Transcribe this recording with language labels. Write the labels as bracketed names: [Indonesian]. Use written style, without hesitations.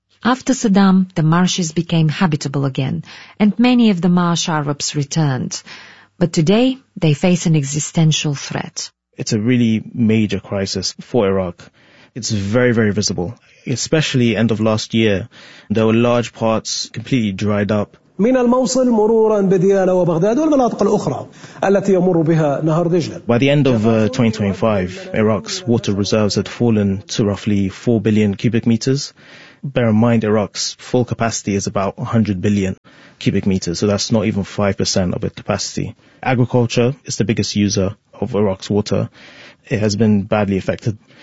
[English] After Saddam, the marshes became habitable again, and many of the marsh Arabs returned. But today, they face an existential threat. It's a really major crisis for Iraq. It's very, very visible. Especially end of last year, there were large parts completely dried up. [Arabic] من الموصل مرورا بديالة وبغداد والمناطق الأخرى التي يمر بها نهر دجلة. [English] By the end of 2025, Iraq's water reserves had fallen to roughly 4 billion cubic meters. Bear in mind, Iraq's full capacity is about 100 billion cubic meters, so that's not even 5% of its capacity. Agriculture is the biggest user of Iraq's water. It has been badly affected.